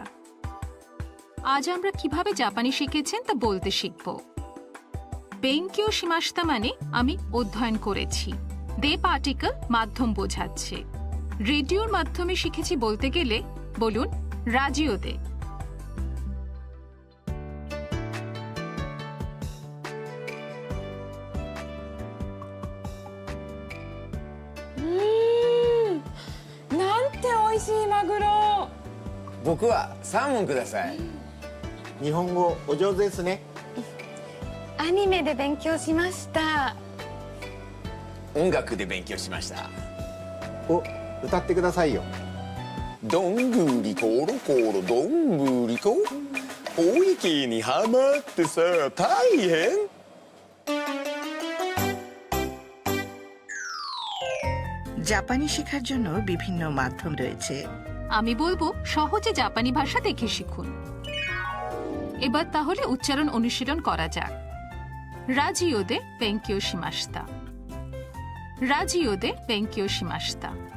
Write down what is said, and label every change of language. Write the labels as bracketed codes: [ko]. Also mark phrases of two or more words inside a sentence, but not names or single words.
[bn] আজ আমরা কিভাবে জাপানি শিখেছেন তা বলতে শিখব। [ja] 勉強しました [bn] মানে আমি অধ্যয়ন করেছি। দে পার্টিকেল মাধ্যম বোঝাচ্ছে। রেডিওর মাধ্যমে শিখেছি বলতে গেলে বলুন রাজিওদে। [ja] 僕はサーモンください。日本語お上手ですね。アニメで勉強しました。音楽で勉強しました。お、歌ってくださいよ。どんぐりころころどんぐりこ。大池にはまってさ大変。 [bn] জাপানি শেখার জন্য বিভিন্ন মাধ্যম রয়েছে। আমি বলবো সহজে জাপানি ভাষা দেখে শিখুন। এবার তাহলে উচ্চারণ অনুশীলন করা যাক। [ja] ラジオで勉強しました。ラジオで勉強しました.